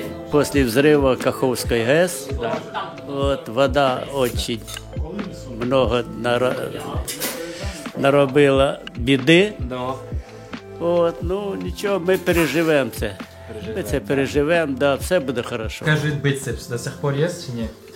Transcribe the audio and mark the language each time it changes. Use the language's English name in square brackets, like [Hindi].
[Russian] После взрыва Каховской ГЭС, вот, вода очень много наробила беды. No. [Ukrainian] От, ну нічого, ми переживемо це. Ми це переживемо, да, все буде хорошо. [Russian] Скажи, бицепс до сих пор есть [Ukrainian] чи ні?